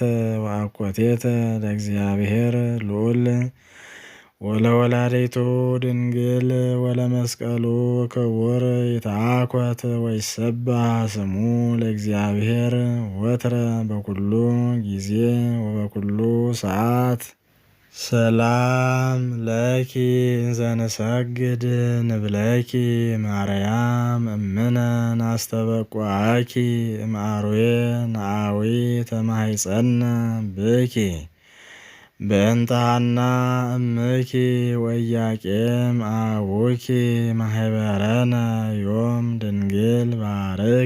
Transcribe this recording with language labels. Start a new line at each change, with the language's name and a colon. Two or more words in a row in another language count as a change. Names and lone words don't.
Geez: ወአኮቴተ ለእግዚአብሔር ልዑል ወለወላዲቱ ድንግል ወለመስቀሉ ክቡር። ይትአኰት ወይሰብሐ ስሙ ለእግዚአብሔር ወትረ በኩሉ ጊዜ ወበኩሉ ሰዓት። ሰላም ለኪ ዘንሰግድ ንብለኪ ማርያም እምነ ናስተበቁዐኪ እምአርዌ ነአዊ ተማሂፀነ ብኪ በእንተ ሐና እምኪ ወኢያቄም አቡኪ ማህበረነ ዮም ድንግል ባርኪ።